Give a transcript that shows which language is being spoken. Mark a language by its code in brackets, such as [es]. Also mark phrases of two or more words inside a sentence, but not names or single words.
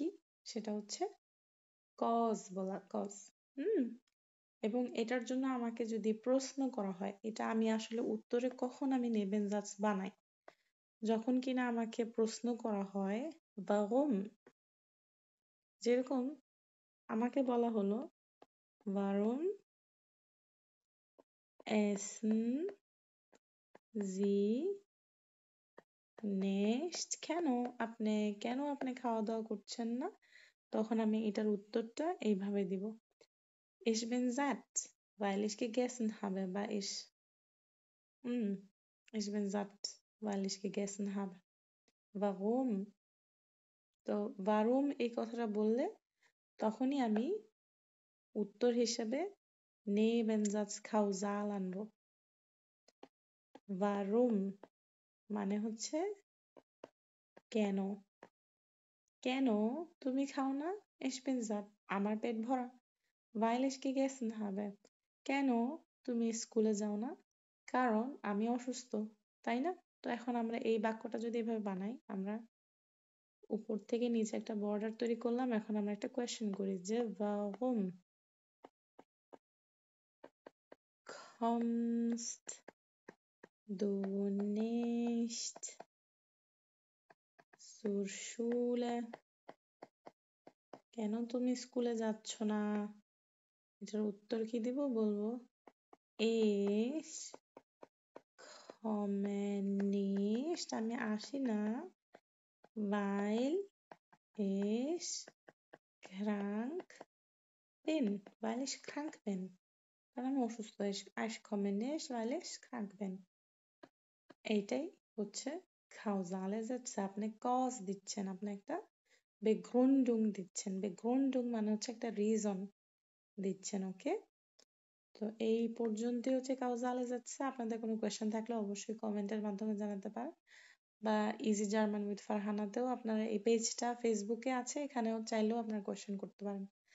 [bn] সেটা হচ্ছে cause বলা, cause। এবং এটার জন্য আমাকে যদি প্রশ্ন করা হয়, এটা আমি আসলে উত্তরে কখন আমি Nebensatz বানাই? যখন কিনা আমাকে প্রশ্ন করা হয় warum। যেরকম আমাকে বলা হলো [de] warum essen Sie nicht? [bn] কেন আপনি খাওয়া দাওয়া করছেন না? তখন আমি এটার উত্তরটা এইভাবে দিব। [de] Ich bin satt, weil ich gegessen habe, বা ich bin satt, weil ich gegessen habe. Warum? [bn] তো warum এই কথাটা বললে তখনই আমি উত্তর হিসেবে Nebensatz causal আনবো। warum মানে হচ্ছে কেন। কেন তুমি খাও না? [de] Ich bin satt, [bn] আমার পেট ভরা। [de] weil ich gegessen habe, [bn] কেন তুমি স্কুলে যাও না? কারণ আমি অসুস্থ, তাই না? তো এখন আমরা এই বাক্যটা যদি এভাবে বানাই, আমরা উপর থেকে নিচে একটা বর্ডার তৈরি করলাম। এখন আমরা একটা কোয়েশ্চেন করি যে [de] warum kommst du nicht zur Schule? [bn] কেন তুমি স্কুলে যাচ্ছ না? এটার উত্তর কি দিব? বলবো [de] ich komme nicht, [bn] আমি আসি না, [de] weil ich krank bin, weil ich krank bin, [bn] কারণ আমি অসুস্থ। [de] ich komme nicht, weil ich krank bin। [bn] এইটাই হচ্ছে [de] causale Sätze। [bn] আপনি cause দিচ্ছেন, আপনি একটা Begründung দিচ্ছেন। Begründung মানে হচ্ছে একটা reason দিচ্ছেন, ওকে? তো এই পর্যন্তই হচ্ছে [de] causale Sätze। [bn] আপনাদের কোনো কোয়েশ্চেন থাকলে অবশ্যই কমেন্টের মাধ্যমে জানাতে পারেন, বা ইজি জার্মান উইথ ফারহানাতেও আপনারা এই পেজটা ফেসবুকে আছে, এখানেও চাইলেও আপনারা কোয়েশ্চেন করতে পারেন।